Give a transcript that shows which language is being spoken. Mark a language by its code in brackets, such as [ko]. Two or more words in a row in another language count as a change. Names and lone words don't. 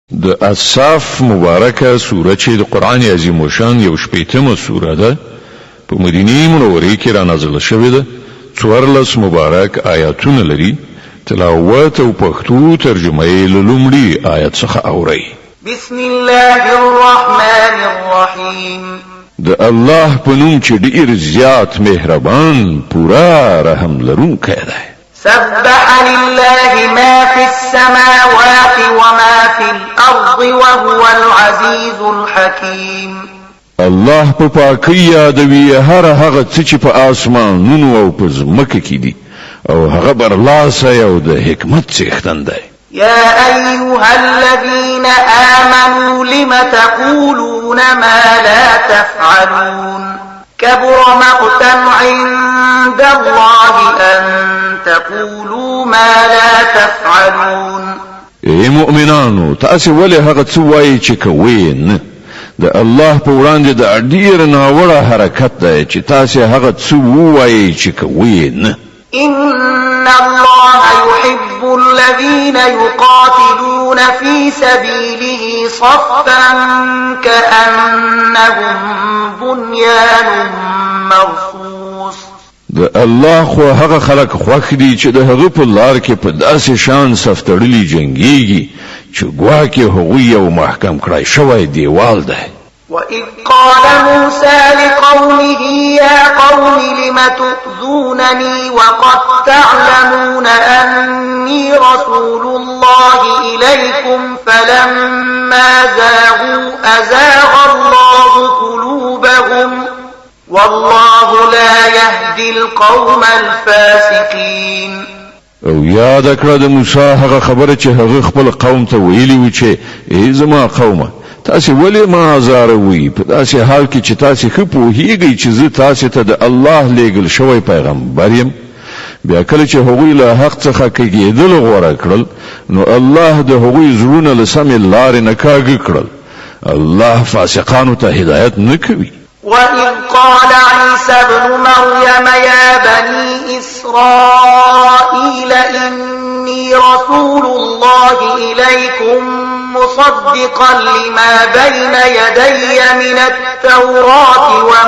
[ps] د اصحاف مبارکه سوره چې د قران عظیم شان یو شپیتمه سوره ده په مدینه منوره کې را نازله شوې ده 14 مبارک آیاتونه لري تلاوت او پښتو ترجمه یې لومړی آیت څخه اوري [ar] بسم الله الرحمن الرحیم [ps] د الله په نوم چې ډیر زیات مهربان پورا رحم لرونکی دی [ar] سبح لله ما في السماوات وما في الأرض وهو العزيز الحكيم [ps] الله په پاکۍ یادوي هغه څه چې په آسمانونو او په ځمکه کې دي او هغه برلاسه او د حکمت څښتن دی [ar] يا أيها الذين آمنوا لم تقولون ما لا تفعلون كبر مقتا عند الله أن تقولوا ما لا تفعلون [ps] ای مؤمنانو تاسو ولې هغه څه وایي چې کوئ نه د الله په وړاندې د ډیر ناوړه حرکت دی چې تاسو هغه څه وایي چې کوئ نه [ar] إن الله يحب الذين يقاتلون في سبيله صفا كأنهم بنيان مرصوص [ps] د الله خو هغه خلق خوښ دي چې د هغه په لار کې په داسې شان صفتړلي جنگيږي چې ګواکې هغوی یو محکم کړای شوی دیوال ده [ar] وَإِذْ قَالَ مُوسَى لِقَوْمِهِ يَا قَوْمِ لِمَ تُؤْذُونَنِي وَقَدْ تَعْلَمُونَ أَنِّي رَسُولُ اللَّهِ إِلَيْكُمْ فَلَمَّا زَاغُوا أَزَاغَ اللَّهُ قُلُوبَهُمْ وَاللَّهُ لَا يَهْدِي الْقَوْمَ الْفَاسِقِينَ [ps] او یاد کړه د موسی هغه خبره چې هغه خپل قوم ته ویلي و چې ای زما قومه تاسو ولې ما زاروي په داسې حال کې چې تاسو خو پوهیږئ چې زه تاسو ته د الله لېږل شوی پیغمبر یم بیا کله چې هغوی له حق څخه کېدل غوړه کړل نو الله د هغوی زړونه له سمې لارې نه کاږه کړل الله فاسقانو ته هدایت نه کوي [ar] وَإِذْ قَالَ عِيسَى ابْنُ مَرْيَمَ يَا بَنِي إِسْرَائِيلَ إِنِّي رَسُولُ اللَّهِ إِلَيْكُمْ مُصَدِّقًا لِمَا بَيْنَ يَدَيَّ مِنَ التَّوْرَاةِ